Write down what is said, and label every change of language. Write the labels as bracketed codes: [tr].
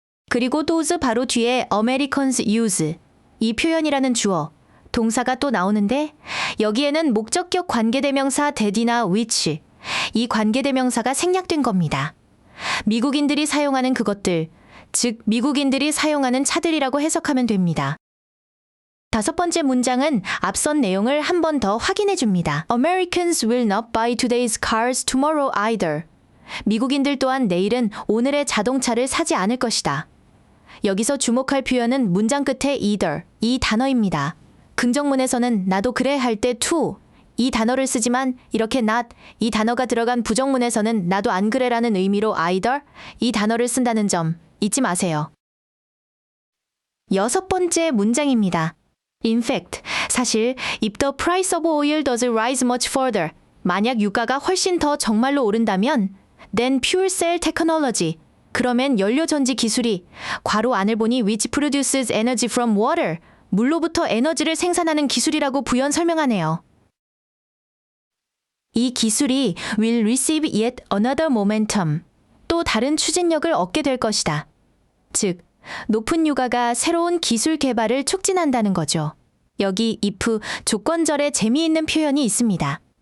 [ko] 그리고 those 바로 뒤에 [en] Americans use [ko] 이 표현이라는 주어, 동사가 또 나오는데 여기에는 목적격 관계대명사 that이나 which 이 관계대명사가 생략된 겁니다. 미국인들이 사용하는 그것들, 즉 미국인들이 사용하는 차들이라고 해석하면 됩니다. 다섯 번째 문장은 앞선 내용을 한 번 더 확인해 줍니다. [en] Americans will not buy today's cars tomorrow either. [ko] 미국인들 또한 내일은 오늘의 자동차를 사지 않을 것이다. 여기서 주목할 표현은 문장 끝에 either, 이 단어입니다. 긍정문에서는 나도 그래 할 때 to, 이 단어를 쓰지만 이렇게 not, 이 단어가 들어간 부정문에서는 나도 안 그래라는 의미로 either, 이 단어를 쓴다는 점 잊지 마세요. 여섯 번째 문장입니다. [en] In fact, 사실 if the price of oil does rise much further, [ko] 만약 유가가 훨씬 더 정말로 오른다면 [en] then fuel cell technology, [ko] 그러면 연료전지 기술이 괄호 안을 보니 [en] which produces energy from water, [ko] 물로부터 에너지를 생산하는 기술이라고 부연 설명하네요. 이 기술이 [en] will receive yet another momentum, [ko] 또 다른 추진력을 얻게 될 것이다. 즉, 높은 유가가 새로운 기술 개발을 촉진한다는 거죠. 여기 if 조건절에 재미있는 표현이 있습니다.